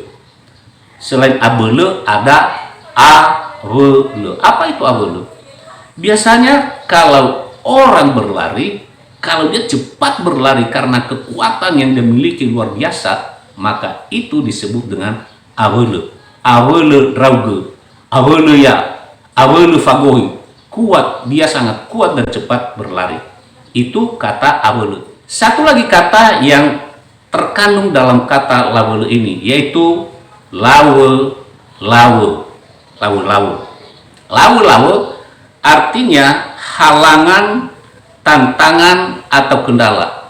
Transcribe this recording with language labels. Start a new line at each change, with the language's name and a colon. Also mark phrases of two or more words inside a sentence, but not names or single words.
Indonesian: Selain abele ada awele. Apa itu awele? Biasanya kalau orang berlari, kalau dia cepat berlari karena kekuatan yang dimiliki luar biasa, maka itu disebut dengan awele.
Nias: Awele drauge, awele ya, awele fagohi.
Indonesian: Kuat, dia sangat kuat dan cepat berlari. Itu kata awele. Satu lagi kata yang terkandung dalam kata lawele ini, yaitu lawe. Lawe artinya halangan, tantangan, atau kendala.